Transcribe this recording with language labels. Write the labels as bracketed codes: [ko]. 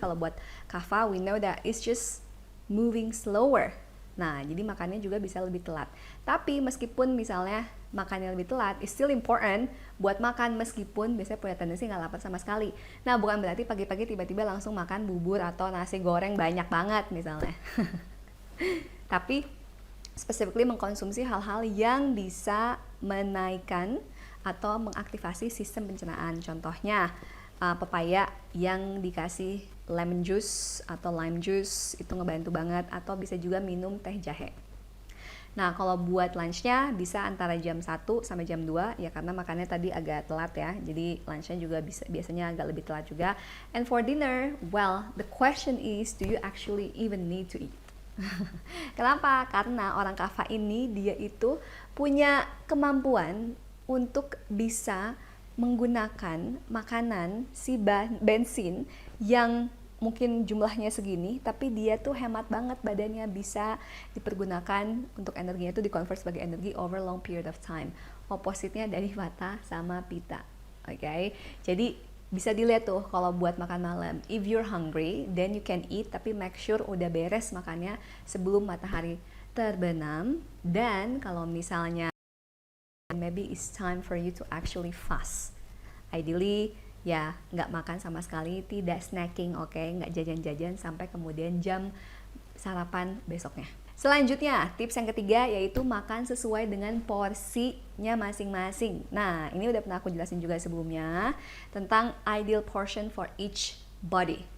[id] Kalau buat [en] Kapha, we know that it's just moving slower. [id] Nah, jadi makannya juga bisa lebih telat. Tapi meskipun misalnya makannya lebih telat, [en] it's still important [id] buat makan meskipun biasanya punya tendensi nggak lapar sama sekali. Nah, bukan berarti pagi-pagi tiba-tiba langsung makan bubur atau nasi goreng banyak banget misalnya. Tapi specifically mengkonsumsi hal-hal yang bisa menaikkan atau mengaktifasi sistem pencernaan. Contohnya pepaya yang dikasih lemon juice atau lime juice itu ngebantu banget, atau bisa juga minum teh jahe. Nah, kalau buat lunchnya bisa antara jam 1 sampai jam 2 ya, karena makannya tadi agak telat ya. Jadi lunchnya juga biasanya agak lebih telat juga. [en] And for dinner, well, the question is, do you actually even need to eat? [id] Kenapa? Karena orang Kapha ini dia itu punya kemampuan untuk bisa menggunakan makanan si bensin yang mungkin jumlahnya segini, tapi dia tuh hemat banget badannya, bisa dipergunakan untuk energinya itu dikonvert sebagai energi [en] over long period of time. [id] Opposite-nya dari Vata sama Pitta. Oke. Jadi bisa dilihat tuh kalau buat makan malam, [en] if you're hungry, then you can eat, [id] tapi make sure udah beres makannya sebelum matahari terbenam. Dan kalau misalnya [en] maybe it's time for you to actually fast. [id] Ideally ya nggak makan sama sekali, tidak snacking, oke? Nggak jajan-jajan sampai kemudian jam sarapan besoknya. Selanjutnya, tips yang ketiga yaitu makan sesuai dengan porsinya masing-masing. Nah, ini udah pernah aku jelasin juga sebelumnya tentang [en] ideal portion for each body.